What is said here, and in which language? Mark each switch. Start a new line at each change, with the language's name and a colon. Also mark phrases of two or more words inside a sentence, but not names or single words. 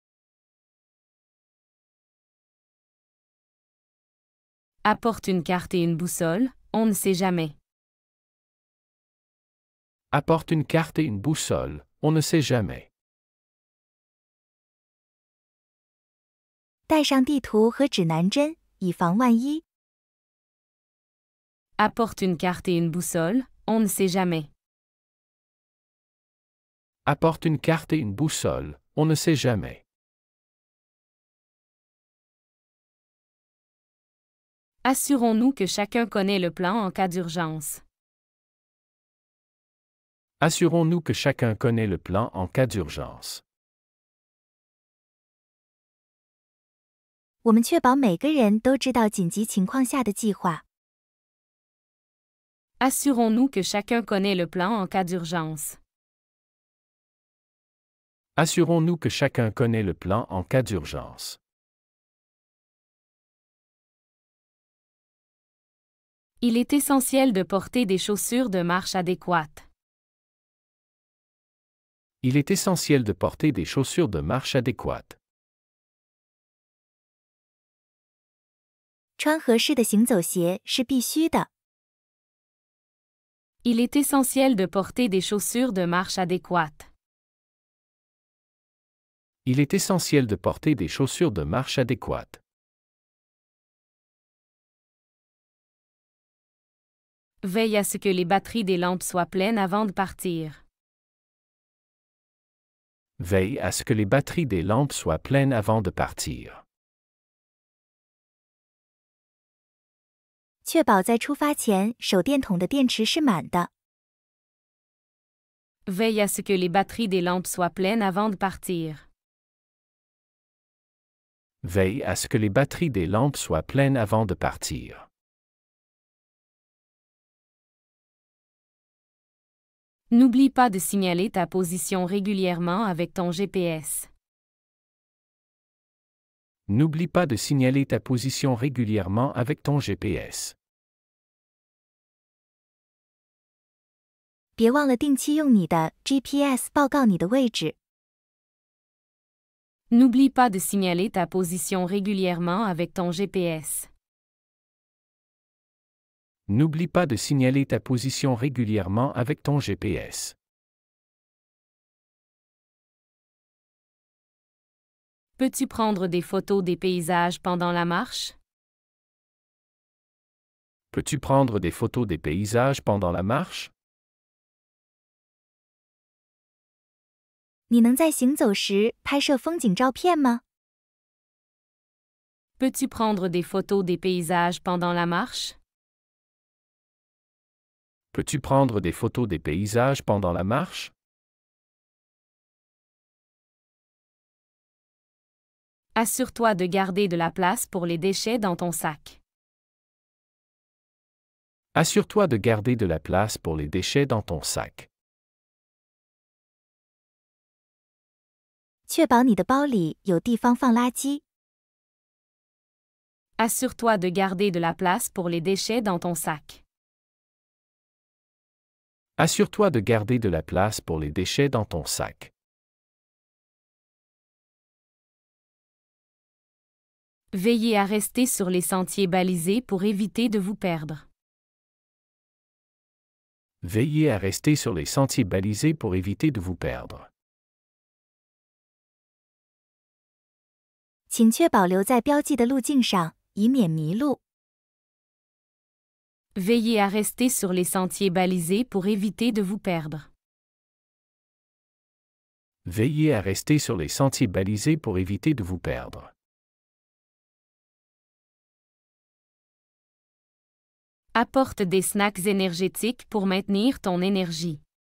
French: Apporte une carte et une boussole, on ne sait jamais. Apporte une carte et une boussole, on ne sait jamais.
Chinese: 带上地图和指南针，以防万一。
French: Apporte une carte et une boussole, on ne sait jamais. Apporte une carte et une boussole, on ne sait jamais. Assurons-nous que chacun connaît le plan en cas d'urgence. Assurons-nous que chacun connaît le plan en cas d'urgence.
Chinese: 我们确保每个人都知道紧急情况下的计划。
French: Assurons-nous que chacun connaît le plan en cas d'urgence. Assurons-nous que chacun connaît le plan en cas d'urgence. Il est essentiel de porter des chaussures de marche adéquates. Il est essentiel de porter des chaussures de marche adéquates.
Chinese: 穿合适的行走鞋是必须的。
French: Il est essentiel de porter des chaussures de marche adéquates. Il est essentiel de porter des chaussures de marche adéquates. Veille à ce que les batteries des lampes soient pleines avant de partir. Veille à ce que les batteries des lampes soient pleines avant de partir.
Chinese: 确保在出发前，手电筒的电池是满的。
French: Veille à ce que les batteries des lampes soient pleines avant de partir. Veille à ce que les batteries des lampes soient pleines avant de partir. N'oublie pas de signaler ta position régulièrement avec ton GPS. N'oublie pas de signaler ta position régulièrement avec ton GPS.
Chinese: 别忘了定期用你的 GPS 报告你的位置。
French: N'oublie pas de signaler ta position régulièrement avec ton GPS. N'oublie pas de signaler ta position régulièrement avec ton GPS. Peux-tu prendre des photos des paysages pendant la marche? Peux-tu prendre des photos des paysages pendant la marche?
Chinese: 你能在行走时拍摄风景照片吗？
French: Peux-tu prendre des photos des paysages pendant la marche? Peux-tu prendre des photos des paysages pendant la marche? Assure-toi de garder de la place pour les déchets dans ton sac. Assure-toi de garder de la place pour les déchets dans ton sac.
Chinese: 确保你的包里有地方放垃圾。
French: Assure-toi Assure-toi de garder de la place pour les déchets dans ton sac. Assure-toi de garder de la place pour les déchets dans ton sac. Veillez à rester sur les sentiers balisés pour éviter de vous perdre. Veillez à rester sur les sentiers balisés pour éviter de vous perdre.
Chinese: 请确保留在标记的路径上，以免迷路。
French: Veillez à rester sur les sentiers balisés pour éviter de vous perdre. Veillez à rester sur les sentiers balisés pour éviter de vous perdre. Apporte des snacks énergétiques pour maintenir ton énergie.